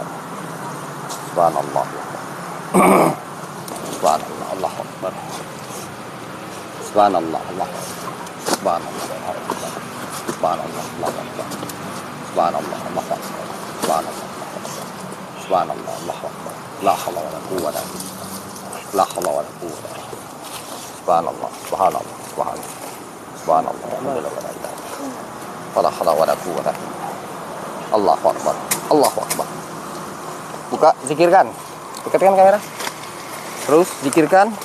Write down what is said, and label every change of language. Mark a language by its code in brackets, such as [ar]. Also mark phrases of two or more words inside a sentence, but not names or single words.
[ar] سبحان الله. سبحان الله، الله أكبر. سبحان الله، الله أكبر. سبحان الله، الله أكبر. سبحان الله، الله أكبر. سبحان الله، الله أكبر. سبحان الله، سبحان الله، الله أكبر. لا حول ولا قوة إلا بالله. لا حول ولا قوة إلا بالله. سبحان الله، سبحان الله، سبحان الله. سبحان الله، الحمد لله, ولا إله إلا الله. ولا حول ولا قوة إلا بالله. الله أكبر. الله أكبر. [id] Buka, zikirkan. Dekatkan kamera. Terus zikirkan.